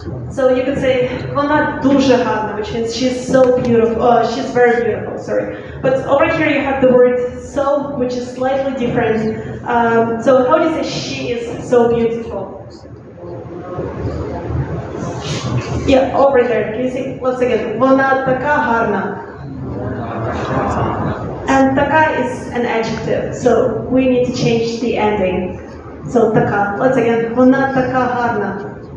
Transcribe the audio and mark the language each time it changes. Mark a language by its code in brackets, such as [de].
[en] So you could say [uk] вона дуже гарна, [en] which means she's so beautiful. She's very beautiful. Sorry, but over here you have the word so, which is slightly different. So how do you say she is so beautiful? Yeah, over there. Can you see? Once again, [uk] вона така гарна. [en] And така is an adjective, so we need to change the ending. So така. Once again, [uk] вона така гарна.